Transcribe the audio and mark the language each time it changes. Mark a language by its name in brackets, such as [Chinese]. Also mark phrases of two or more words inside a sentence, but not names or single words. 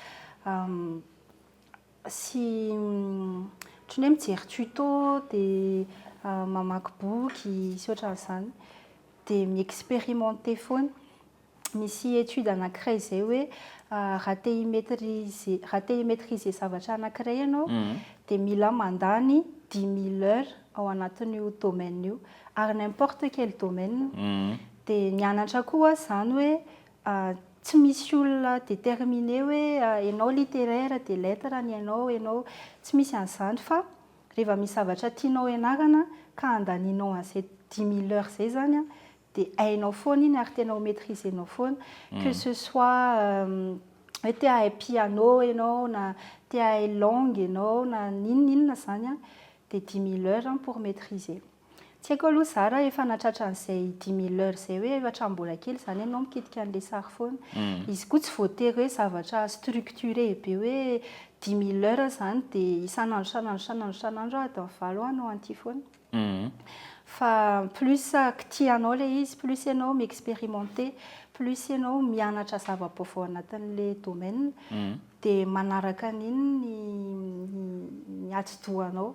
[Malagasy] sy ohatran'ny hoe mijery tuto dia mamaky boky sy ohatran'izany dia mi-expérimenter foana. Misy étude anankiray izay hoe raha te himaîtriser zavatra anankiray ianao dia mila mandany 10 000 heures ao anatin'io domaine io ary [French] n'importe quel domaine [Malagasy] dia mianatra koa zany hoe tsy misy olona déterminé hoe ianao littéraire dia lettre ny ianao tsy misy an'izany fa rehefa misy zavatra tianao ianarana ka andanianao an'izay 10 000 heures zay zany dia hainao foana iny ary tena ho maîtrisenao foana [French] que ce soit [Malagasy] hoe te hahay piano ianao na te hahay langue ianao na ninona zany dia [French] 10 000 heures pour maîtriser. [Malagasy] Tsy haiko aloha za raha efa natratra an'izay 10 000 heures zay hoe hatrambola kely zany ianao mikitika an'ilay sary foana. Izy koa tsy voatery hoe zavatra structuré be hoe 10 000 heures zany dia isan'andro adiny valo anao an'ity foana. Fa plus kitianao le izy plus ianao mi-expérimenter plus ianao mianatra zava-baovao anatin'ilay domaine dia manaraka an'iny ny ati-dohanao.